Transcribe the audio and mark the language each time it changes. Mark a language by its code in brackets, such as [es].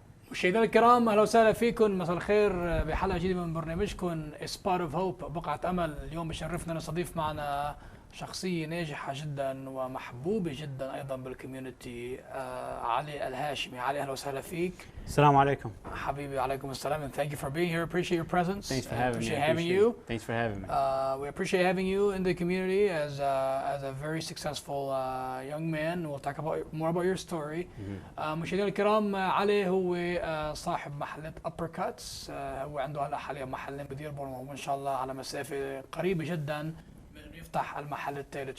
[ar] مشاهدينا الكرام، اهلا وسهلا فيكم، مساء الخير بحلقه جديده من برنامجكم سبوت اوف هوب، بقعه امل. اليوم بشرفنا نستضيف معنا شخصيه ناجحه جدا ومحبوبه جدا ايضا بالكوميونتي، علي الهاشمي. علي، اهلا وسهلا فيك. السلام عليكم. حبيبي، عليكم السلام, [en] and thank you for being here. Appreciate your presence. Thanks for having me. Having you. Thanks for having me. We appreciate having you in the community as a very successful young man. We'll talk about more about your story. [ar] مشاهدينا الكرام، علي هو صاحب محلات Uppercuts. هو عنده هلا حاليا محلين بديربون، وان شاء الله على مسافه قريبه جدا من انه يفتح المحل الثالث.